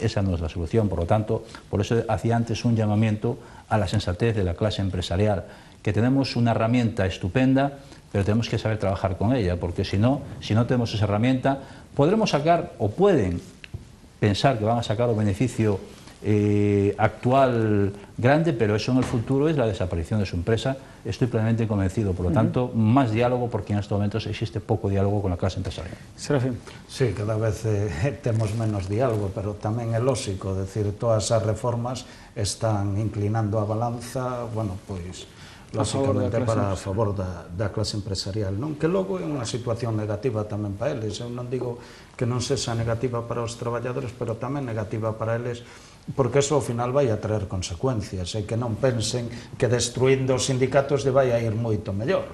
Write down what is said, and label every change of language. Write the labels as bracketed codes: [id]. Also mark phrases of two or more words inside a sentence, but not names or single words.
[es] Esa no es la solución, por lo tanto, por eso hacía antes un llamamiento a la sensatez de la clase empresarial, que tenemos una herramienta estupenda, pero tenemos que saber trabajar con ella, porque si no tenemos esa herramienta, podremos sacar, o pueden pensar que van a sacar un beneficio actual grande, pero eso en el futuro es la desaparición de su empresa. Estoy plenamente convencido. Por lo tanto, más diálogo, porque en estos momentos existe poco diálogo con la clase empresarial. Serafín. [gl] Sí, cada vez temos menos diálogo, pero tamén é lógico, decir, todas as reformas están inclinando a balanza, bueno, pois, lógicamente para a favor da clase empresarial, non? Que logo é unha situación negativa tamén para eles. Eu non digo que non sexa negativa para os traballadores, pero tamén negativa para eles, porque eso ao final vai a traer consecuencias, e que non pensen que destruindo os sindicatos lle vai a ir moito mellor.